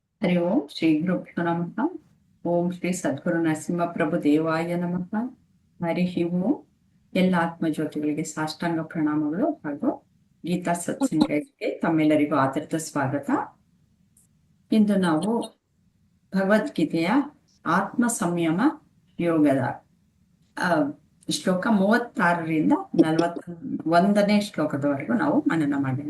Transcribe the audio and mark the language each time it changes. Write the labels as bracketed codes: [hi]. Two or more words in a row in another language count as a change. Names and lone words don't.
[sa] ಹರಿ ಓಂ ಶ್ರೀ ಗುರುಭ್ಯೋ ನಮಃ. ಓಂ ಶ್ರೀ ಸದ್ಗುರು ನರಸಿಂಹ ಪ್ರಭು ದೇವಾಯ ನಮಃ. ಹರಿ ಓಂ. [kn] ಎಲ್ಲ ಆತ್ಮಜ್ಯೋತಿಗಳಿಗೆ ಸಾಷ್ಟಾಂಗ ಪ್ರಣಾಮಗಳು ಹಾಗೂ ಗೀತಾ ಸತ್ಸಂಗಕ್ಕೆ ತಮ್ಮೆಲ್ಲರಿಗೂ ಆದರದ ಸ್ವಾಗತ. ಇಂದು ನಾವು ಭಗವದ್ಗೀತೆಯ ಆತ್ಮ ಸಂಯಮ ಯೋಗದ ಶ್ಲೋಕ 36ರಿಂದ 41ನೇ ಶ್ಲೋಕದವರೆಗೂ ನಾವು ಮನನ ಮಾಡೋಣ.